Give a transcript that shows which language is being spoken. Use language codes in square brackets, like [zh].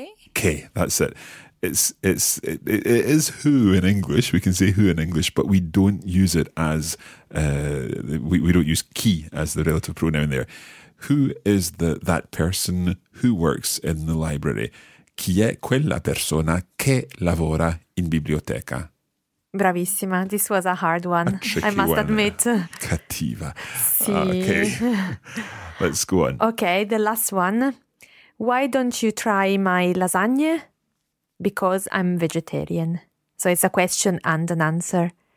[en] Okay, that's it. It is who in English. We can say who in English, but we don't use it as, we don't use key as the relative pronoun there. who is that person who works in the library? [it] Chi è quella persona che lavora in biblioteca? Bravissima. [en] This was a hard one, I must admit. [it] Cattiva. Sì. [en] Okay. Let's go on. Okay, the last one. Why don't you try my lasagne? Because I'm vegetarian. So it's a question and an answer.